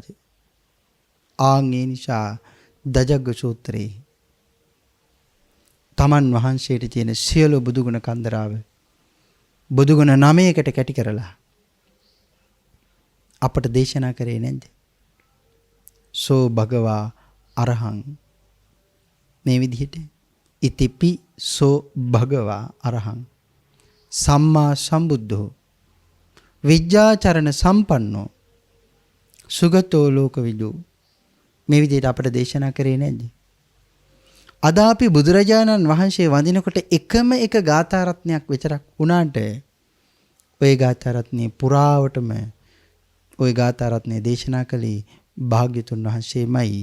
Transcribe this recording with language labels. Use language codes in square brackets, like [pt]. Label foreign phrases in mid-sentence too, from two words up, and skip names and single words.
[si] ආන් ඒ නිසා දජග්ග සූත්‍රයේ තමන් වහන්සේට තියෙන සියලු බුදුගුණ කන්දරාව බුදුගුණ 9කට කැටි කරලා අපට දේශනා කරේ නැද්ද? [pi] සෝ භගවා අරහං [si] මේ විදිහට [pi] ඉතිපි සෝ භගවා අරහං සම්මා සම්බුද්ධෝ විජ්ජාචරණ සම්පන්නෝ සුගතෝ ලෝකවිදු [si] මේ විදිහට අපට දේශනා කරේ නැද්ද? අද අපි බුදුරජාණන් වහන්සේ වඳිනකොට එකම එක ගාථා රත්නයක් විතරක් වුණාට ওই ගාථා රත්නේ පුරාවටම ওই ගාථා රත්නේ දේශනා කළේ භාග්‍යතුන් වහන්සේමයි.